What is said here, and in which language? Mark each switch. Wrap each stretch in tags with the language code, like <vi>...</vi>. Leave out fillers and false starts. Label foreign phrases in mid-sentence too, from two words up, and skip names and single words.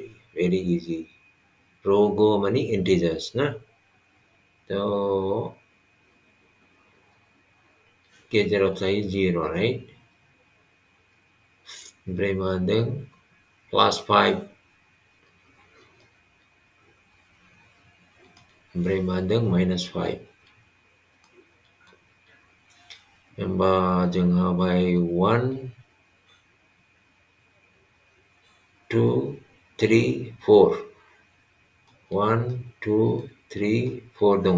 <en>Very easy.</en> <brx>रग' माने integers ना. तो गेजेराव थायो 0 right. ओमफ्राय मा होनदों +5 ओमफ्राय मा होनदों -5 होमबा जोंहा बाय 1 2 3 4 1 2 3 4 दङ.</brx>